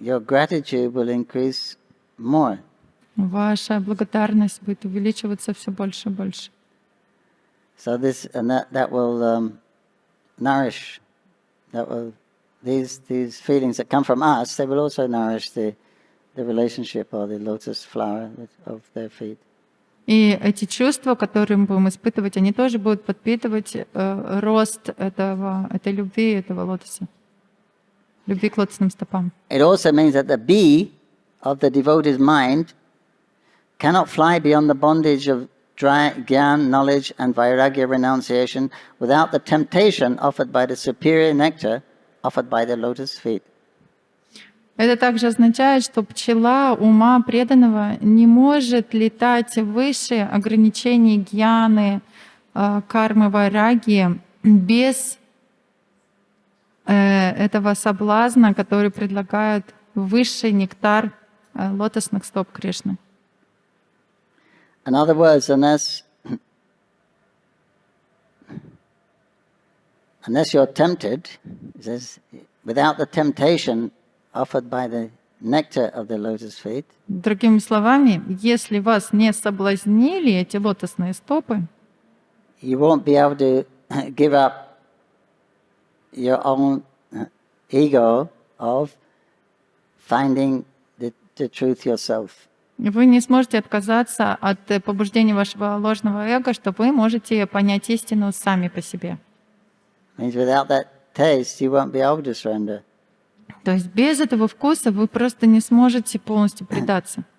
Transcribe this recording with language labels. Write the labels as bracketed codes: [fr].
[en] Your gratitude will increase more. [ru] Ваша благодарность будет увеличиваться все больше и больше. [en] So this and that will nourish. That will these feelings that come from us. They will also nourish the relationship or the lotus flower of their feet. [ru] И эти чувства, которые мы будем испытывать, они тоже будут подпитывать рост этой любви, этого лотоса, любви к лотосным стопам. [en] It also means that the bee of the devotee's mind cannot fly beyond the bondage of Gyan, knowledge, and Vairagya renunciation without the temptation offered by the superior nectar offered by the lotus feet. [ru] Это также означает, что пчела ума преданного не может летать выше ограничений гьяны, кармы, вайраги без этого соблазна, который предлагает высший нектар лотосных стоп Кришны. [en] In other words, unless you're tempted, it says, without the temptation offered by the nectar of the lotus feet. [ru] Другими словами, если вас не соблазнили эти лотосные стопы, [en] you won't be able to give up your own ego of finding the truth yourself. [ru] вы не сможете отказаться от побуждения вашего ложного эго, что вы можете понять истину сами по себе. [en] Means without that taste, you won't be able to surrender. [ru] То есть без этого вкуса вы просто не сможете полностью предаться.